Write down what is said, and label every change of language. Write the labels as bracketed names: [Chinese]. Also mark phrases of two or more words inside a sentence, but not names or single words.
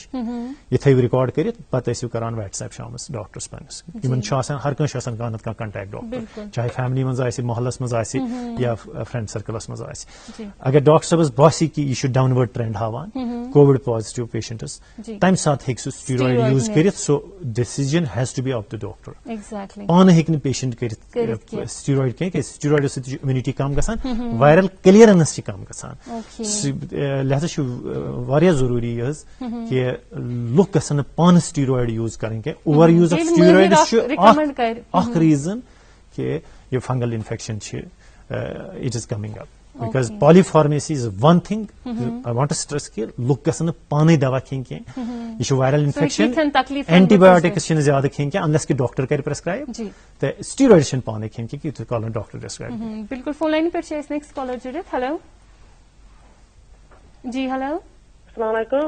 [Kashmiri] یہِ تھٲیِو رِکارڈ کٔرِتھ, پتہٕ ٲسِو کران وٹس ایپ شامس ڈاکٹرس پننس. یِمن چھُ آسان, ہر کٲنٛسہِ چھُ آسان کانٛہہ نتہٕ کانٛہہ [English] contact doctor, [Kashmiri] چاہے فیملی منٛز آسہِ, محلس منٛز آسہِ یا فرینڈ سرکلس منٛز آسہِ. اگر ڈاکٹر صٲبس باسہِ کہِ یہِ چھُ [English] downward trend [Kashmiri] ہاوان [English] Covid positive patients, [Kashmiri] تمہِ ساتہٕ ہیٚکہِ سُہ [English] steroid use [Kashmiri] کٔرِتھ. [English] so decision has to be of the doctor. [Kashmiri] پانہٕ ہیٚکہِ نہٕ پیشنٹ کٔرِتھ سٹیٖرایڈ کینٛہہ, کیٛازِ سٹیٖرایڈو سۭتۍ چھِ امیونٹی کم گژھان, [English] viral clearance [Kashmiri] چھِ کم گژھان. لہذا چھُ واریاہ ضروٗری یہِ حظ کہِ لُکھ گژھن نہٕ پانہٕ [English] steroid use [Kashmiri] کرٕنۍ کینٛہہ. [English] over use of steroids [Kashmiri] چھُ اکھ ریٖزن کہِ یہِ [English] fungal infection چھِ it is coming up. Because polypharmacy is one thing. I want to stress [Kashmiri] کہ لُکھ گژھن نہٕ پانے دوا کھیٚنۍ کینٛہہ. یہ چھُ [English] viral infection, [Kashmiri] اینٹی بایوٹکس چھِنہٕ زیادٕ کھیٚنۍ کینٛہہ انلیس کہ ڈاکٹر کرِ پرسکرایب, تہٕ سٹیٖرایڈ چھِنہٕ پانے کھیٚنۍ کینٛہہ یِتھُے کالن ڈاکٹر پرسکرایب. بالکل. [English] phone line [Kashmiri] پٮ۪ٹھ چھِ اَسہِ [English] next caller [Kashmiri] جُڑِتھ. ہیلو جی ہیلو, [Arabic] السلام علیکم.